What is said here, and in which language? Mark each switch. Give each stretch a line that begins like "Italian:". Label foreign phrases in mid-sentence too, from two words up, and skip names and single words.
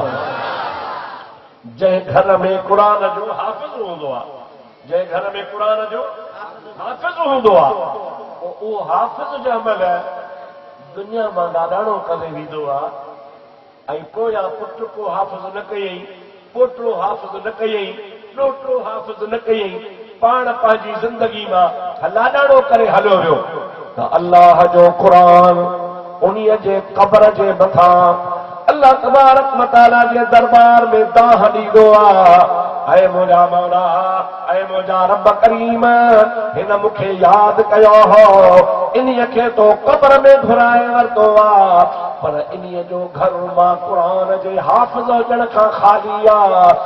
Sindhi: जंहिं घर में क़ुरान जो हाफ़िज़ हूंदो आहे, जंहिं घर में क़ुरान जो हाफ़िज़ हूंदो आहे, उहो हाफ़िज़ जो अमल दुनिया मां नादाणो करे वेंदो आहे। ऐं पोयां पुट को हाफ़िज़ न कयई, पोटो हाफ़िज़ न कयई, ॾोटो हाफ़िज़ न कयई, पाण पंहिंजी ज़िंदगी मां लाॾाणो करे हलियो वियो। त अल्लाह जो क़ुरान उन्हीअ जे क़ब्र जे मथां अल्लाह
Arabic: تبارك وتعالى
Sindhi: जे दरबार में दाह ॾींदो आहे। ऐं मुंहिंजा मौला, ऐं मुंहिंजा रब करीम, हिन मूंखे यादि कयो हो, इन्हीअ खे तो क़ब्र में घुराए वरितो आहे, पर इन्हीअ जो घर मां क़ुरान जे हाफ़िज़ हुजण खां ख़ाली आहे।